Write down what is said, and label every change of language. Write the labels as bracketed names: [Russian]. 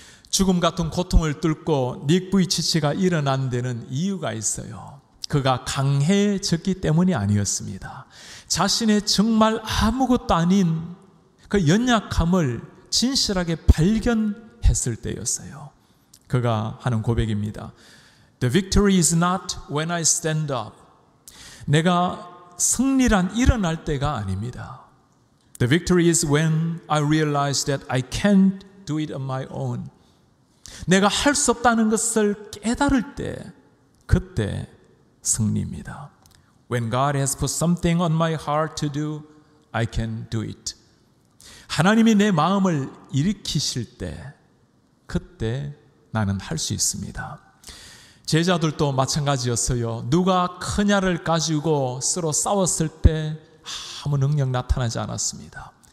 [Korean] 죽음 같은 고통을 뚫고 닉 부이치치가 일어난 데는 이유가 있어요. 그가 강해졌기 때문이 아니었습니다. 자신의 정말 아무것도 아닌 그 연약함을 진실하게 발견했을 때였어요. 그가 하는 고백입니다. [English] The victory is not when I stand up. [Korean] 내가 승리란 일어날 때가 아닙니다. [English] The victory is when I realize that I can't do it on my own. [Korean] 내가 할 수 없다는 것을 깨달을 때, 그때 승리입니다. [English] When God has put something on my heart to do, I can do it. [Korean] 하나님이 내 마음을 일으키실 때, 그때 나는 할 수 있습니다. 제자들도 마찬가지였어요. 누가 크냐를 가지고 서로 싸웠을 때 아무 능력 나타나지 않았습니다.